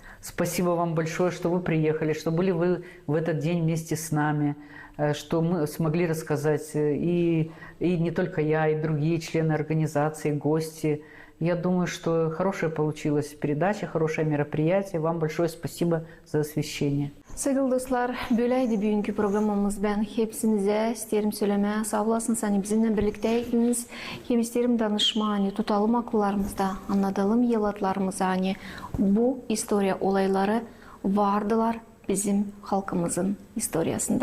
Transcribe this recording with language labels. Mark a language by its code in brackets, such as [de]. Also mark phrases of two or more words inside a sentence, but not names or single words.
[ru] Спасибо вам большое, что вы приехали, что были вы в этот день вместе с нами, что мы смогли рассказать, и не только я, и другие члены организации, гости. Я думаю, что хорошая получилась передача, хорошее мероприятие. Вам большое спасибо за освещение. [gag] Sevgili dostlar, böyleydi bugünkü programımız. Ben hepsinize isterim söylemeye sağ olasınız. Hani bizimle birlikteydiniz. Hem isterim danışma, hani tutalım akıllarımızda, anlatalım yılatlarımıza. Hani bu historia olayları vardılar bizim halkımızın historiasında.